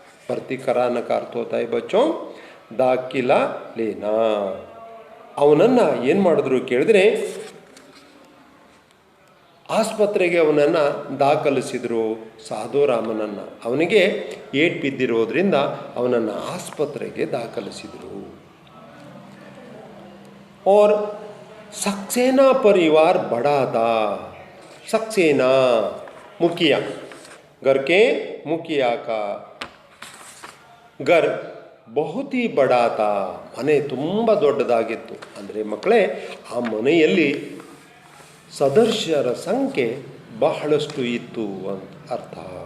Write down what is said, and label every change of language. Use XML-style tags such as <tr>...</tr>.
<hi>भर्ती कराना का अर्थ होता है बच्चों दाखिला लेना.</hi> <kn>ಅವನನ್ನು ಏನು ಮಾಡಿದ್ರು ಕೇಳಿದ್ರೆ ಆಸ್ಪತ್ರೆಗೆ ಅವನನ್ನು ದಾಖಲಿಸಿದರು. ಸಾಧುರಾಮನನ್ನು, ಅವನಿಗೆ ಏಟ್ ಬಿದ್ದಿರೋದ್ರಿಂದ ಅವನನ್ನು ಆಸ್ಪತ್ರೆಗೆ ದಾಖಲಿಸಿದರು.</kn> <hi>और सक्सेना परिवार बड़ा था. सक्सेना मुखिया, घर के मुखिया का घर बहुत ही बड़ा था.</hi> <kn>ಮನೆ ತುಂಬ ದೊಡ್ಡದಾಗಿತ್ತು. ಅಂದರೆ ಮಕ್ಕಳೇ, ಆ ಮನೆಯಲ್ಲಿ ಸದಸ್ಯರ ಸಂಖ್ಯೆ ಬಹಳಷ್ಟು ಇತ್ತು ಅಂತ ಅರ್ಥ.</kn>